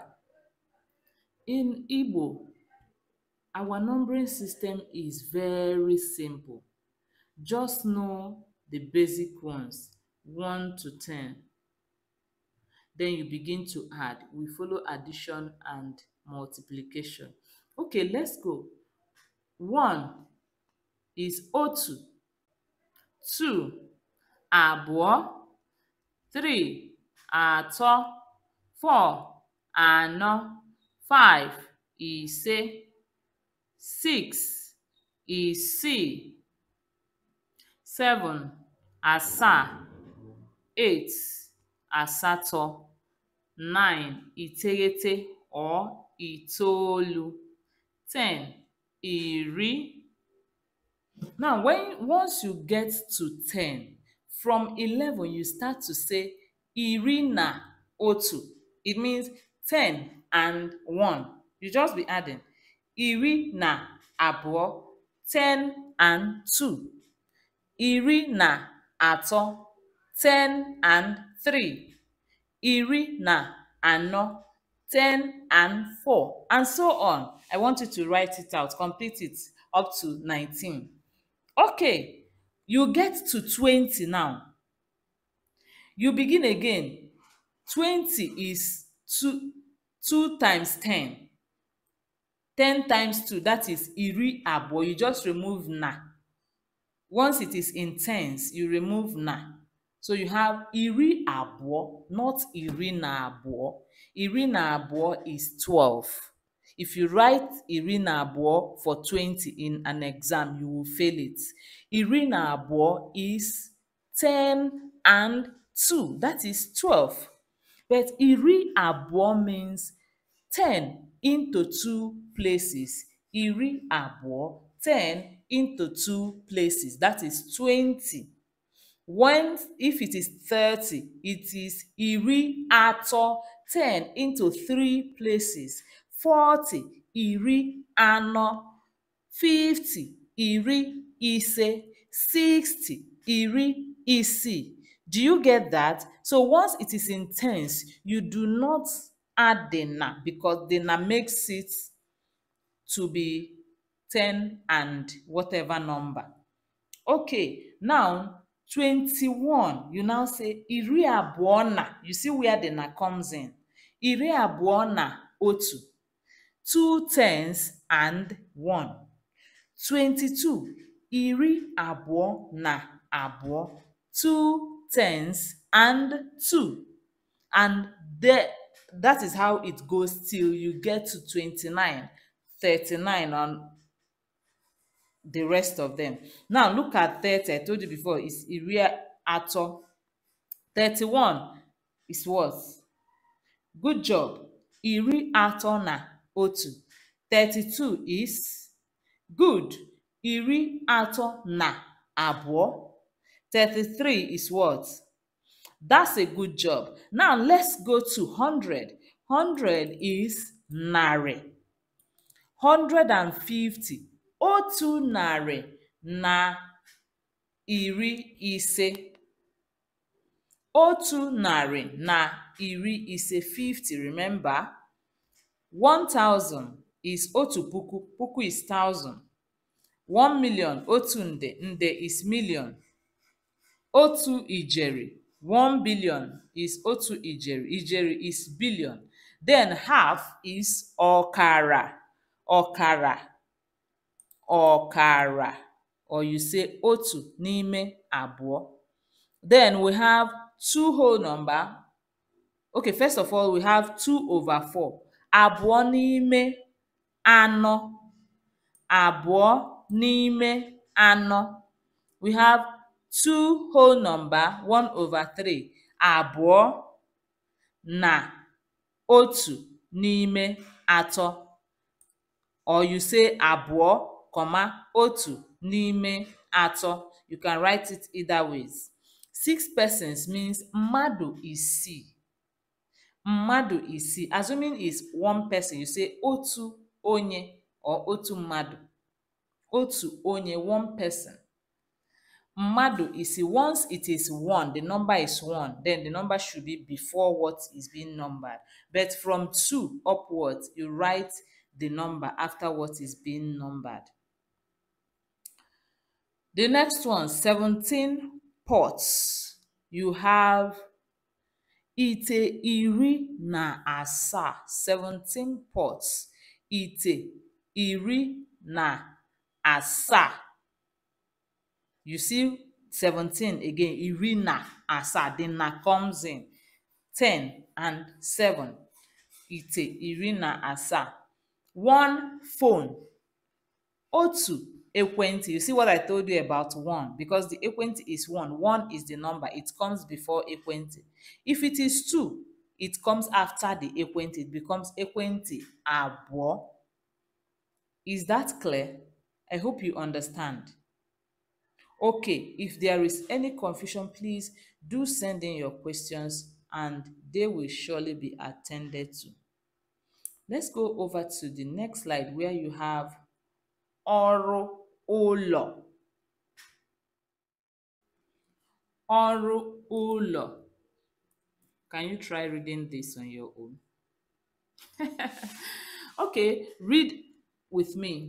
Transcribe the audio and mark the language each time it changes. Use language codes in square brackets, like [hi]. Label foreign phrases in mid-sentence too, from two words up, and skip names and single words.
[en] In Igbo, our numbering system is very simple. Just know the basic ones, 1 to 10. Then you begin to add. We follow addition and multiplication. Okay, let's go. 1 is otu. [ig] 2, abụọ. 3, atọ. 4, anọ. 5, ise. 6, isii. 7, asaa. 8, asatọ. 9, iteghete or itoolu. 10, iri. [en] Now, once you get to 10, from 11 you start to say [ig] iri na otu. [en] It means 10 and 1. You just be adding. [ig] Iri na abụọ, 10 and 2. Iri na atọ, 10 and 3. Iri na anọ, [en] 10 and 4, and so on. I want you to write it out, complete it up to 19. Okay, you get to 20 now. You begin again. 20 is 2 times 10. 10 times 2, that is [ig] iri abụọ. [en] You just remove na. Once it is in tens, you remove na. So you have [ig] iri abụọ, [en] not [ig] iri na abụọ. Iri na abụọ [en] is 12. If you write [ig] iri na abụọ [en] for 20 in an exam, you will fail it. [ig] Iri na abụọ [en] is 10 and 2, that is 12. But [ig] iri abụọ [en] means 10 into 2 places. [ig] Iri abụọ, [en] 10 into 2 places, that is 20. When, if it is 30, it is [ig] iri atọ, [en] 10 into 3 places. 40, [ig] iri anọ. 50, iri ise. 60, iri isii. [en] Do you get that? So once it is in tens, you do not add the na, because the na makes it to be 10 and whatever number. Okay, now 21, you now say [ig] iri abụọ na. [en] You see where the na comes in. [ig] Iri abụọ na otu. [en] 2 tens and 1. [ig] 22, iri abụọ na abụọ. [en] 2 tens and 2. And that is how it goes till you get to 29, 39, and the rest of them. Now look at 30. I told you before, it's [ig] iri atọ. [en] 31 is what? Good job. [ig] Iri atọ na otu. [en] 32 is good. [ig] Iri atọ na abụọ. [en] 33 is what? That's a good job. Now let's go to 100. 100 is narị. [ig] 150. Otu narị na iri ise. Otu narị na iri ise. 50, [en] remember? 1000 is [ig] otu puku. Puku is 1000. 1 million, otu nde. Nde [en] is million. [ig] Otu ijeri. [en] 1 billion is [ig] otu ijeri. [en] Ijeri is billion. Then half is ọkara. Ọkara. [ig] Ọkara. [en] Or you say [ig] otu n'ime abụọ. [en] Then we have two whole number. Okay, first of all, we have 2/4. [ig] Abụọ n'ime anọ. Abụọ n'ime anọ. [en] We have two whole number, 1/3. [ig] Abụọ na otu n'ime atọ. [en] Or you say [ig] abụọ, otu n'ime atọ. [en] You can write it either ways. 6 persons means [ig] mmadụ isii. Mmadụ isii. [en] Assuming it's one person, you say [ig] otu onye [en] or [ig] otu mmadụ. Otu onye, [en] one person. [ig] Mmadụ isii. [en] Once it is 1, the number is 1, then the number should be before what is being numbered. But from 2 upwards, you write the number after what is being numbered. The next one, 17 pots. You have [ig] ite iri na asaa. 17 pots. Ite iri na asaa. [en] You see 17 again, [ig] iri na asaa. [en] The na comes in. 10 and 7. [ig] Ite iri na asaa. 1 phone. Otu ekwentị. [en] You see what I told you about 1? Because the ekwentị is 1. 1 is the number. It comes before ekwentị. If it is 2, it comes after the ekwentị. It becomes [ig] ekwentị abụọ. [en] Is that clear? I hope you understand. Okay, if there is any confusion, please do send in your questions and they will surely be attended to. Let's go over to the next slide where you have [ig] ọrụ ụlọ. Ọrụ ụlọ. [en] Can you try reading this on your own? Okay, read with me.